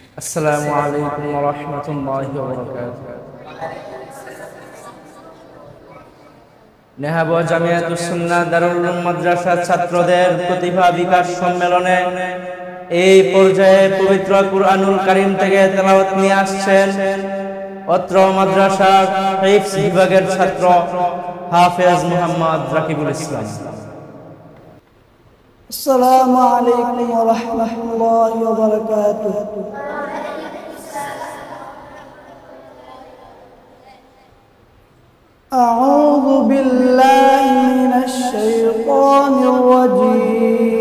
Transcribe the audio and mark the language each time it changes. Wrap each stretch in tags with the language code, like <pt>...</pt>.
<ar>السلام عليكم ورحمة الله وبركاته.</ar> <bn>নেহাব জামিয়াতুস সুন্নাহ দারুল উলুম মাদ্রাসার ছাত্রদের প্রতিভা বিকাশ সম্মেলনে এই পর্যায়ে পবিত্র কুরআনুল কারীম থেকে তেলাওয়াত নিয়ে আসছেন অত্র মাদ্রাসার হিফজ বিভাগের ছাত্র হাফেজ মুহাম্মদ রাকিবুল ইসলাম।</bn> <ar>السلام عليكم ورحمة الله وبركاته. أعوذ بالله من الشيطان الرجيم.</ar>